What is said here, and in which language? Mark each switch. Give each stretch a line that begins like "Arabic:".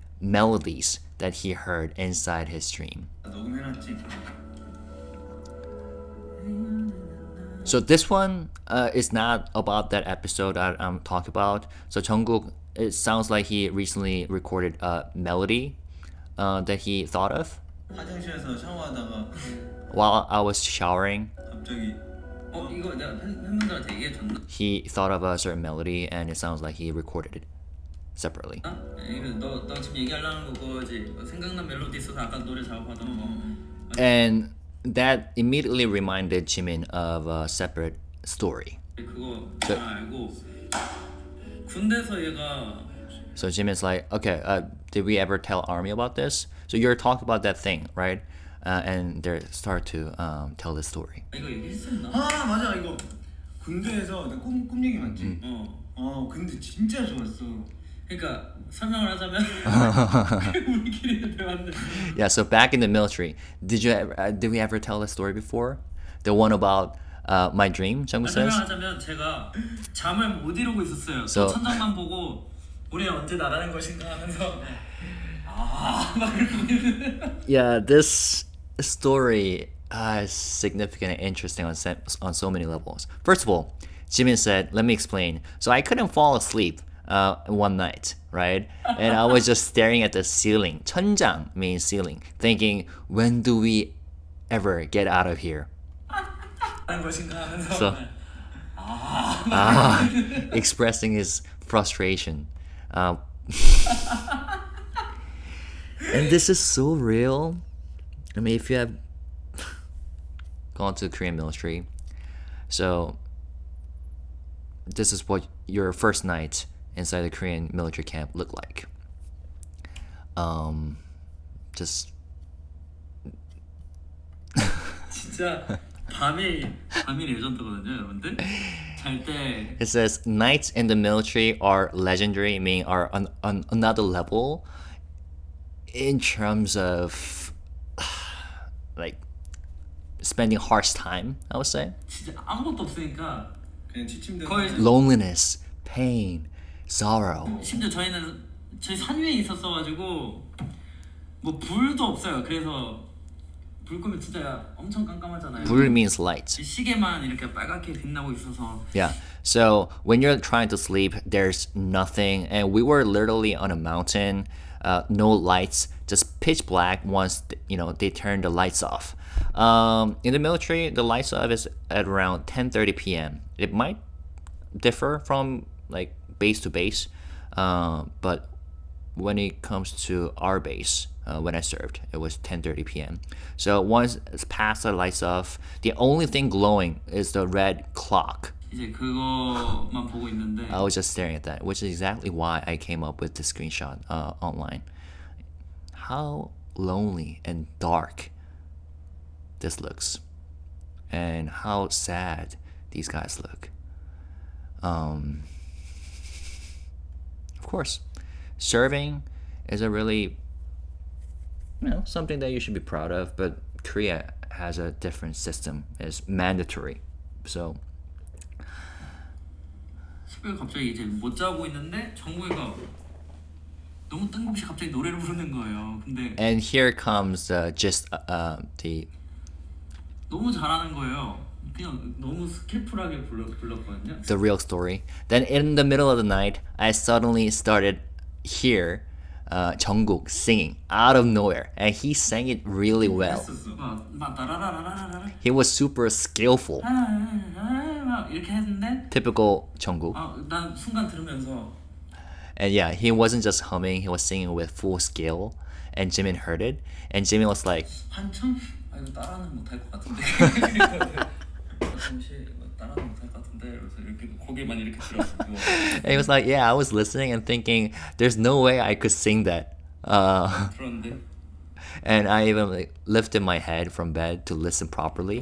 English: melodies that he heard inside his dream.
Korean: 녹음해놨지.
English: So this one is not about that episode I'm talking about. So Jungkook, it sounds like he recently recorded a melody that he thought of
Korean: 화장실에서 샤워하다가
English: while I was showering.
Korean: 갑자기 이거 내가 팬분들한테 얘기해줬나?
English: He thought of a certain melody and it sounds like he recorded it separately.
Korean: 이거 너 지금 얘기하려는 거 그거지. 생각난 멜로디 있어서 아까 노래 작업하던 거.
English: And that immediately reminded Jimin of a separate story.
Korean: 그거 잘 알고 군대에서 얘가
English: So Jimin's like, okay, did we ever tell Army about this? So you're talking about that thing, right? And they start to tell the story.
Korean: 이거 얘기했었나? 아 맞아 이거 군대에서 꿈 얘기 많지. 근데 진짜 좋았어. 그러니까 설명을 하자면 우리끼리 대화인데.
English: Yeah, so back in the military, did we ever tell the story before? The one about my dream, Jungkook says?
Korean: 설명하자면 제가 잠을 못 이루고 있었어요.
English: So-
Korean: 저 천장만 보고 우리 언제 나가는 것인가 하면서 막 이러고 있는데.
English: Yeah, this story is significant and interesting on so many levels. First of all, Jimin said, let me explain. So I couldn't fall asleep one night, right? And I was just staring at the ceiling. 천장 means ceiling. Thinking, when do we ever get out of here?
Korean: 하는 것인가 하면서
English: So, expressing his frustration. And this is so real. I mean, if you have gone to the Korean military, so this is what your first night inside the Korean military camp looked like. Just
Korean: 진짜 밤이 레전드거든요, 여러분들. 잘 때
English: it says nights in the military are legendary, meaning are on another level in terms of like spending harsh time, I would say.
Korean: 진짜 아무것도 없으니까 그냥 지침대로. 거의
English: Loneliness, pain, sorrow.
Korean: 심지어 저희 산 위에 있었어가지고 뭐 불도 없어요. 그래서 불 끄면 진짜 엄청 깜깜하잖아요.
English: Blue means light.
Korean: 시계만 이렇게 빨갛게 빛나고 있어서
English: Yeah. So when you're trying to sleep, there's nothing, and we were literally on a mountain, no lights, just pitch black. Once they turn the lights off. In the military, the lights off is at around 10:30 p.m. It might differ from like base to base, but when it comes to our base, when I served, it was 10:30 p.m. So once it's past the lights off, the only thing glowing is the red clock.
Korean: 이제 그거만 보고 있는데
English: I was just staring at that, which is exactly why I came up with this screenshot online. How lonely and dark this looks, and how sad these guys look. Of course, serving is a really something that you should be proud of, but Korea has a different system. It's mandatory. So
Korean: 새벽에 갑자기 이제 못 자고 있는데 정국이가 너무 뜬금없이 갑자기 노래를 부르는 거예요. 근데
English: and here comes just the
Korean: 너무 잘하는 거예요. 그냥 너무 스킬풀하게 불렀거든요.
English: the real story. Then in the middle of the night, I suddenly started hear Jungkook singing out of nowhere, and he sang it really well.
Korean: 막 따라라라라라라
English: He was super skillful,
Korean: 막 이렇게 했는데
English: typical Jungkook.
Korean: 난 순간 들으면서
English: And yeah, he wasn't just humming; he was singing with full skill. And Jimin heard it, and Jimin was like,
Korean: 한참 이거 따라는 못할 것 같은데. 잠시 따라는 못할 것 같은데. 그래서 이렇게 고개만 이렇게 들었고.
English: and he was like, yeah, I was listening and thinking, there's no way I could sing that.
Korean: 그런데
English: And I even like lifted my head from bed to listen properly.